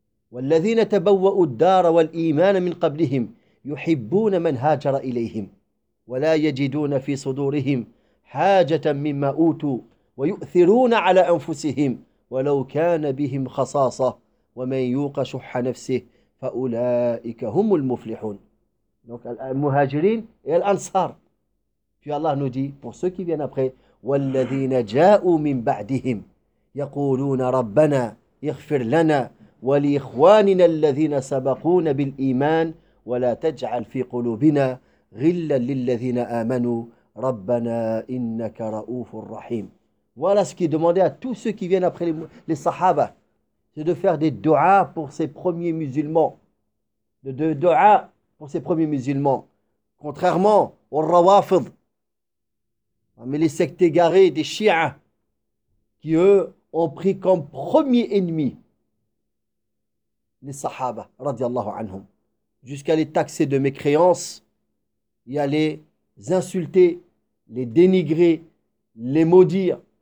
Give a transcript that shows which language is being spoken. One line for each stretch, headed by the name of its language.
Arabic: والذين تبوأوا الدار والإيمان من قبلهم يحبون من هاجر إليهم ولا يجدون في صدورهم حاجة مما أوتوا ويؤثرون على أنفسهم ولو كان بهم خصاصة ومن يوق شح نفسه فأولئك هم المفلحون.
French: Donc, المهاجرين et الأنصار. Puis Allah nous dit, pour ceux qui viennent après,
Arabic: والذين جاءوا من بعدهم يقولون ربنا اغفر لنا ولإخواننا الذين سبقونا بالإيمان ولا تجعل في قلوبنا غلا للذين آمنوا ربنا إنك رؤوف رحيم.
French: Voilà ce qu'il demandait à tous ceux qui viennent après les Sahaba, c'est de faire des du'as pour ces premiers musulmans. De du'as pour ces premiers musulmans. Contrairement aux Rawafid, mais les sectes égarées des Shi'as, qui eux ont pris comme premier ennemi les Sahaba, radiallahu anhum, jusqu'à les taxer de mécréance et à les insulter, les dénigrer, les maudire.